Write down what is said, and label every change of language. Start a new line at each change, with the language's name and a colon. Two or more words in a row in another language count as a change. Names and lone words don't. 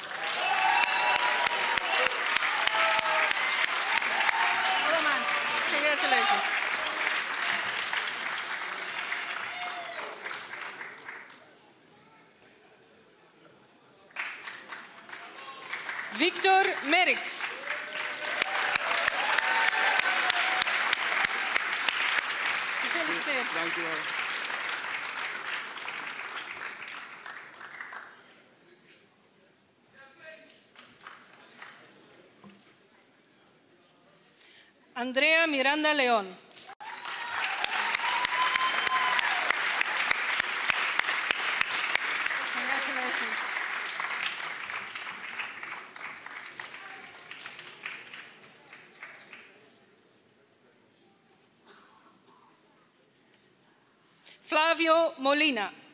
English: Congratulations. Victor Merix.
Dutch: Dank u wel.
English: Andrea Miranda León. Congratulations. Flavio Molina.